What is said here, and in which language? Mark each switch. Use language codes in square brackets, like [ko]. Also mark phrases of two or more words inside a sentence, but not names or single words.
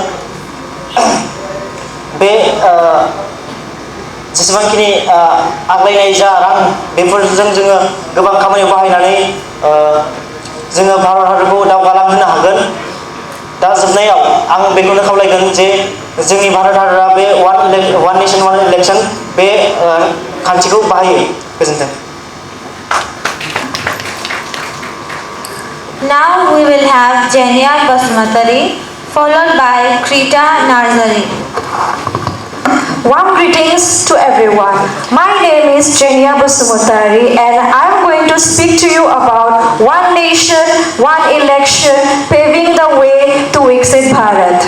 [brx] बे जेसेबांखिनि आग्लायनाय जा रां बेफोरजों जोङो गोबां खामानियाव बाहायनानै जोङो भारत हादरखौ दावगालांहोनो हागोन दा जोबनायाव आं बेखौनो खावलायगोन जे जोंनि भारत हादरा बे [en] one nation one election [brx] बे खान्थिखौ बाहायो गोजोन्थों [en] Now we will have Jenia Basmatari, followed by Krita Narzary. Warm greetings to everyone. My name is Jenia Basmatari and I'm going to speak to you about one nation, one election, paving the way to Vikshit Bharat.